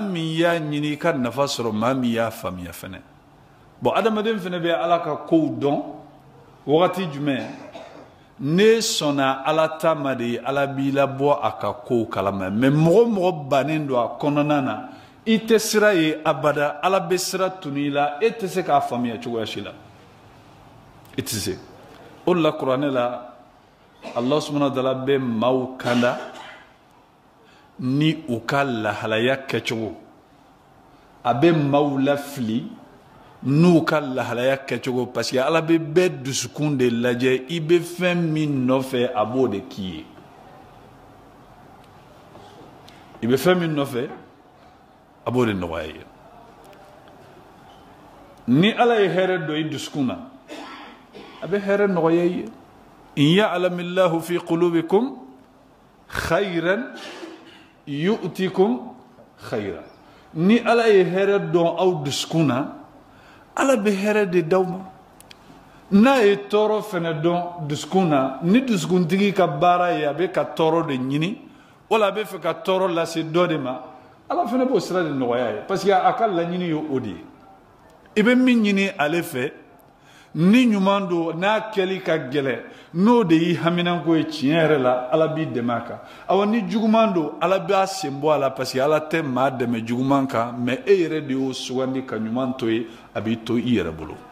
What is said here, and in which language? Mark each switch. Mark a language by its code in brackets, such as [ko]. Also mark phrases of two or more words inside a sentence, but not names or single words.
[bm] min y'a ɲini i ka nafa sɔrɔ maa min y'a faamuya fɛnɛ bon adamaden fɛnɛ bɛ ala ka kow dɔn wagati jumɛn ne sɔnna ala ta ma de ala b'i labɔ a ka kow kalama mais mɔgɔ mɔgɔ bannen don a kɔnɔna na i tɛ sira ye abada ala bɛ sira tunu i la e tɛ se k'a faamuya cogoya si la i tɛ se o de la kuranɛ la [ar] الله سبحانه وتعالى [bm] bɛ maaw kanda ni u ka lahalaya kɛcogo a bɛ maaw lafili n'u ka lahalaya kɛcogo [fr] parce que [bm] ala bɛ bɛɛ dusukun de lajɛ i bɛ fɛn min nɔfɛ a b'o de k'i ye i bɛ fɛn min nɔfɛ a b'o de nɔgɔya i ye ni ala ye hɛrɛ dɔ i dusukun na a bɛ hɛrɛ nɔgɔya i ye [ar] إن يعلم الله في قلوبكم خيرا يؤتكم خيرا [bm] ni ala ye hɛrɛ dɔn aw dusukun na ala bɛ hɛrɛ de d'aw ma n'a ye tɔɔrɔ fɛnɛ dɔn dusukun na ni dusukuntigi ka baara ye a bɛ ka tɔɔrɔ de ɲini wala a bɛ fɛ ka tɔɔrɔ lase dɔ de ma ala fɛnɛ b'o sira de nɔgɔya ye [fr] parce que [bm] a ka laɲini ye o de ye i bɛ min ɲini ale fɛ ni ɲuman don n'a kɛli ka gɛlɛ n'o de y'i haminanko ye tiɲɛ yɛrɛ la ala b'i dɛmɛ a kan awa ni juguman don ala b'a sen bɔ a la [fr] parce que [bm] ala tɛ maa dɛmɛ juguman kan mais e yɛrɛ de y'o sugandi ka ɲuman to ye a b'i to i yɛrɛ bolo